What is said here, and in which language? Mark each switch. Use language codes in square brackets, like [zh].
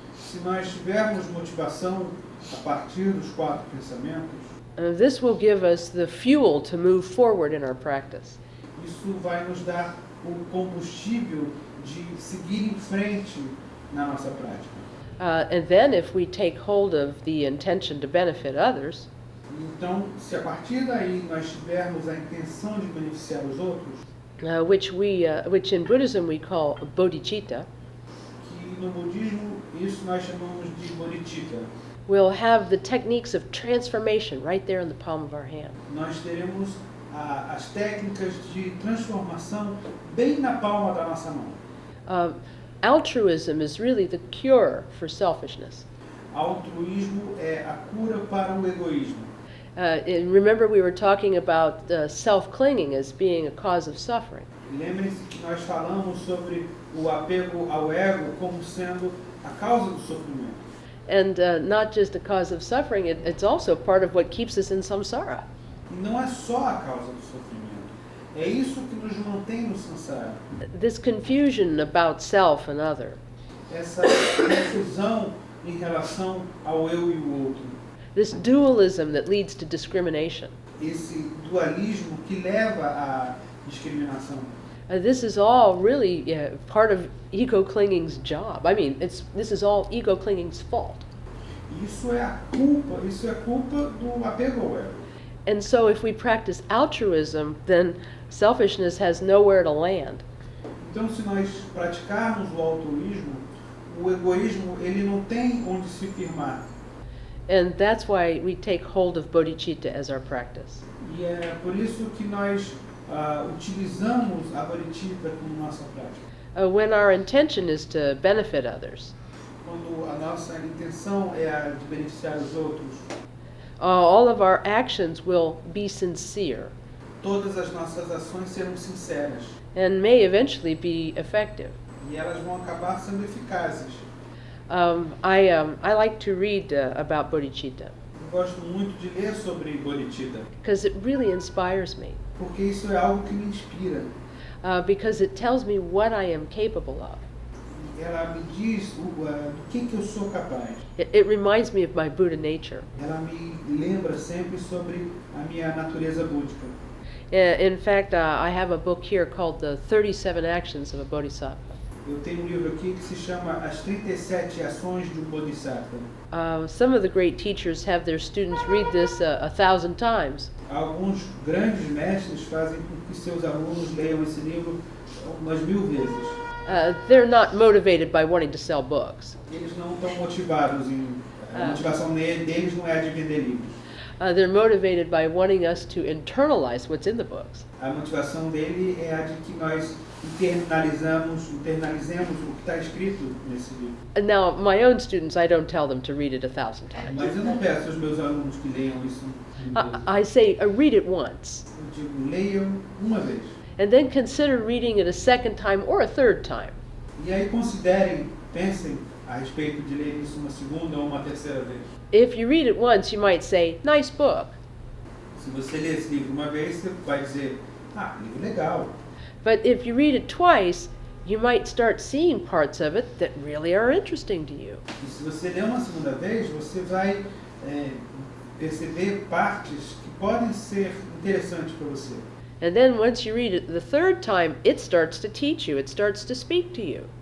[pt] Se nós tivermos motivação a partir dos 4 pensamentos, [en] this will give us the fuel to move forward in our practice. [pt] isso vai nos dar o combustível de seguir em frente na nossa prática. [en] And then if we take hold of the intention to benefit others, [pt] Então, se a partir daí nós tivermos a intenção de beneficiar os outros, [en] which in Buddhism we call bodhicitta, [pt] que no budismo isso nós chamamos de bodhicitta, [en] we'll have the techniques of transformation right there in the palm of our hand. [pt] nós teremos as técnicas de transformação bem na palma da nossa mão. [en] Altruism is really the cure for selfishness. [pt] Altruísmo é a cura para o egoísmo. [en] And remember, we were talking about self-clinging as being a cause of suffering. [pt] Lembre-se que nós falamos sobre o apego ao ego como sendo a causa do sofrimento. [en] And not just a cause of suffering, it's also part of what keeps us in samsara. [pt] E não é só a causa do sofrimento. É isso que nos mantém no samsara. [en] This confusion about self and other. [pt] Essa confusão em relação ao eu e o outro. [en] This dualism that leads to discrimination. [pt] Esse dualismo que leva à discriminação. [en] This is all really part of ego clinging's job. I mean, this is all ego clinging's fault. [pt] Isso é culpa do apego ao ego. [en] And so if we practice altruism, then selfishness has nowhere to land. [pt] Então, se nós praticarmos o altruísmo, o egoísmo ele não tem onde se firmar. [en] And that's why we take hold of bodhicitta as our practice. [pt] E é por isso que nós utilizamos a bodhicitta como nossa prática. [en] When our intention is to benefit others, [pt] Quando a nossa intenção é a de beneficiar os outros, [en] all of our actions will be sincere [pt] todas as nossas ações serão sinceras [en] and may eventually be effective. [pt] e elas vão acabar sendo eficazes. [en] I like to read about bodhicitta [pt] Eu gosto muito de ler sobre bodhicitta, [en] because it really inspires me, [pt] porque isso é algo que me inspira. [en] because it tells me what I am capable of. [pt] Ela me diz do que eu sou capaz. [en] It reminds me of my Buddha nature. [pt] Ela me lembra sempre sobre a minha natureza búdica. [en] In fact, I have a book here called The 37 Actions of a Bodhisattva. [pt] eu tenho um livro aqui que se chama As 37 Ações de um Bodhisattva. [en] Some of the great teachers have their students read this 1,000 times. [pt] Alguns grandes mestres fazem com que seus alunos leiam esse livro umas 1000 vezes. [en] They're not motivated by wanting to sell books. [pt] Eles não estão motivados a motivação deles não é a de vender livros. [en] They're motivated by wanting us to internalize what's in the books. [pt] A motivação dele é a de que nós internalizemos o que está escrito nesse livro. [en] And now, my own students, I don't tell them to read it 1,000 times. [pt] Mas eu não peço aos meus alunos que leiam isso mil vezes. [en] I say, read it once, [pt] Eu digo, leiam uma vez. [en] and then consider reading it a second time or a third time. [pt] E aí considerem, pensem a respeito de ler isso uma segunda ou uma terceira vez. [en] If you read it once, you might say, nice book. [pt] Se você ler esse livro uma vez, você vai dizer, livro legal. [en] But if you read it twice, you might start seeing parts of it that really are interesting to you. [pt] E se você ler uma segunda vez, você vai perceber partes que podem ser interessantes para você. [en] And then once you read it the third time, it starts to teach you, it starts to speak to you.